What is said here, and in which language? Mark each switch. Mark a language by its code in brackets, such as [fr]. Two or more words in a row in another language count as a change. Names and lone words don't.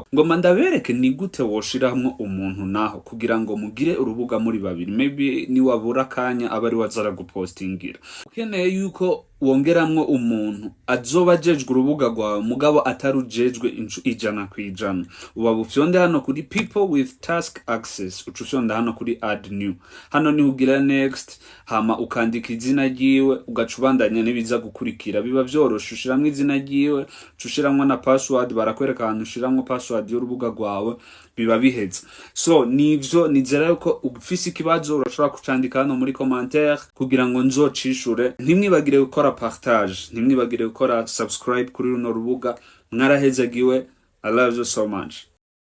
[rn] Ngoma ndabereke ni gute woshiramwo umuntu naho kugira ngo mugire urubuga muri babiri. Maybe ni wabura kanya abari wazara gupostingira. Ukeneye yuko wongeramwo umuntu azoba jejwe urubuga rwawe mugabo atarujejwe 100%. Uba bufyonde hano kuri [en] people with task access, [rn] ucufyonda hano kuri [en] add new. [rn] Hano ni ugira next, hama ukandika izina ryiwe, ugacubandanya nibiza gukurikira. Biba vyoroshe, ushiramwo izina ryiwe, ushiramwo na password, barakwereka ahantu ushiramwo password y'urubuga rwawe, biba biheze. So nivyo nizera yuko ufise ikibazo urashobora kucandika hano muri commentaire kugira ngo nzocishure. Ntimwibagire gukora partage, ntimwibagire gukora subscribe kuri runo rubuga. Mwarahezagiwe. [en] I love you so much.